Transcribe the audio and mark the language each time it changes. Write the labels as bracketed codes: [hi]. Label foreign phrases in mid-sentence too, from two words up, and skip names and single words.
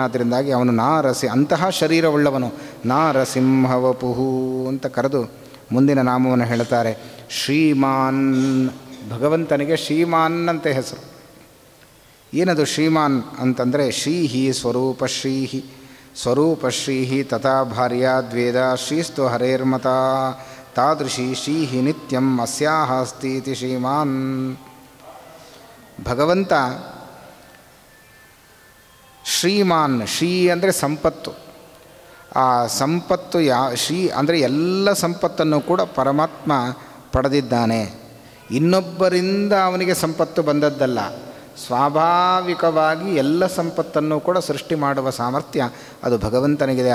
[kn] ಅದರಿಂದಾಗಿ ಅವನು ಅಂತಹ ಶರೀರವುಳ್ಳವನು ನಾರಸಿಂಹವಪುಹು ಅಂತ ಕರೆದು ಮುಂದಿನ ನಾಮವನ್ನು ಹೇಳ್ತಾರೆ. ಶ್ರೀಮಾನ್. ಭಗವಂತನಿಗೆ ಶ್ರೀಮಾನ್ ಅಂತ ಹೆಸರು. ಏನದು ಶ್ರೀಮಾನ್ ಅಂತಂದರೆ [sa] ಶ್ರೀಹಿ ಸ್ವರೂಪಶ್ರೀಹಿ, ಸ್ವರೂಪಶ್ರೀಹಿ ತಥಾ ಭಾರ್ಯಾದ್ವೇದ ಶ್ರೀಸ್ತು ಹರೇರ್ಮತ ತಾದೃಶಿ ಶ್ರೀಹಿ ನಿತ್ಯಂ ಅಸ್ಯಾಹ ಅಸ್ತಿ ಇತಿ ಶ್ರೀಮಾನ್. [kn] ಭಗವಂತ ಶ್ರೀಮಾನ್. ಶ್ರೀ ಅಂದರೆ ಸಂಪತ್ತು. ಆ ಸಂಪತ್ತು ಶ್ರೀ ಅಂದರೆ ಎಲ್ಲ ಸಂಪತ್ತನ್ನು ಕೂಡ ಪರಮಾತ್ಮ ಪಡೆದಿದ್ದಾನೆ. ಇನ್ನೊಬ್ಬರಿಂದ ಅವನಿಗೆ ಸಂಪತ್ತು ಬಂದದ್ದಲ್ಲ, ಸ್ವಾಭಾವಿಕವಾಗಿ ಎಲ್ಲ ಸಂಪತ್ತನ್ನು ಕೂಡ ಸೃಷ್ಟಿ ಮಾಡುವ ಸಾಮರ್ಥ್ಯ ಅದು ಭಗವಂತನಿಗಿದೆ.